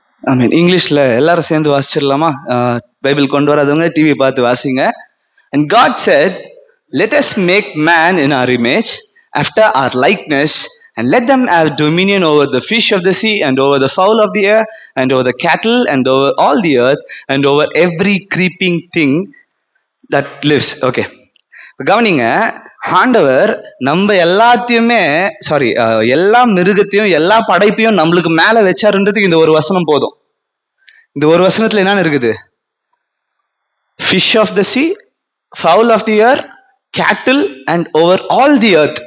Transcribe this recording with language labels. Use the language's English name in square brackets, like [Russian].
[Tamil] ஐ மீன் இங்கிலீஷ்ல எல்லாரும் சேர்ந்து வாசிச்சிடலாமா? பைபிள் கொண்டு வராதவங்க டிவி பார்த்து வாசிங்க. [English] And God said, let us make man in our image, after our likeness, and let them have dominion over the fish of the sea, and over the fowl of the air, and over the cattle, and over all the earth, and over every creeping thing that lives. [Tamil] Okay, கவனிங்க. ஆண்டவர் நம்ம எல்லாத்தையுமே எல்லா மிருகத்தையும் எல்லா படைப்பையும் நம்மளுக்கு மேல வச்சாருன்றதுக்கு இந்த ஒரு வசனம் போதும். இந்த ஒரு வசனத்துல என்னன்னு இருக்குது? [English] Fish of the sea, fowl of the air, cattle and over all the earth.